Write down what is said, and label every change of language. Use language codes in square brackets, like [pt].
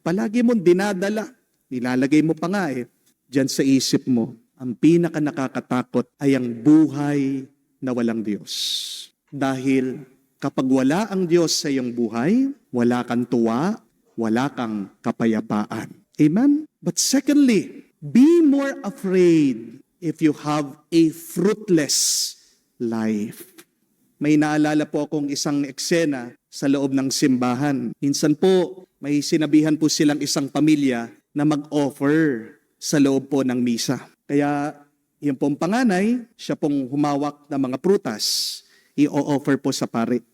[tl] Palagi mong dinadala, nilalagay mo pa nga dyan sa isip mo, ang pinaka nakakatakot ay ang buhay na walang Diyos. Dahil kapag wala ang Diyos sa iyong buhay, wala kang tuwa, wala kang kapayapaan. Amen? [en] But secondly, be more afraid if you have a fruitless life. [tl] May naalala po akong isang eksena sa loob ng simbahan. Minsan po, may sinabihan po silang isang pamilya na mag-offer sa loob po ng misa. Kaya yung pong panganay, siya pong humawak ng mga prutas, i-offer po sa pare.